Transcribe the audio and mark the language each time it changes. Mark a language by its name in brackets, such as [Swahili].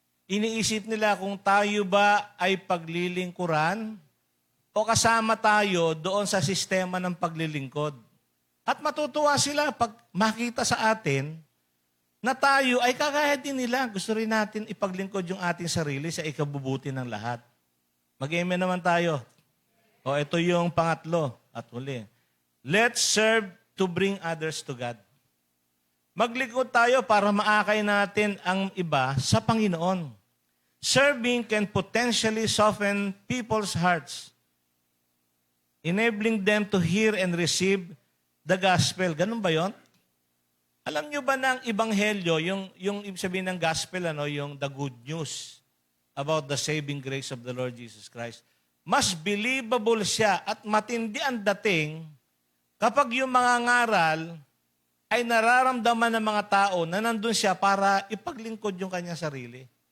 [Filipino] Iniisip nila kung tayo ba ay paglilingkuran o kasama tayo doon sa sistema ng paglilingkod. At matutuwa sila pag makita sa atin na tayo ay kagaya din nila. Gusto rin natin ipaglingkod yung ating sarili sa ikabubuti ng lahat. Mag-amen naman tayo. O ito yung pangatlo at huli. [English] Let's serve to bring others to God. [Filipino] Maglingkod tayo para maakay natin ang iba sa Panginoon. [English] Serving can potentially soften people's hearts, enabling them to hear and receive the gospel. [Filipino] Ganun ba yon? Alam nyo ba na ang ebanghelyo, yung ibig sabihin ng gospel, yung [English] the good news about the saving grace of the Lord Jesus Christ, [Filipino] mas believable siya at matindi ang dating kapag yung mga ngaral ay nararamdaman ng mga tao na nandun siya para ipaglingkod yung kanyang sarili.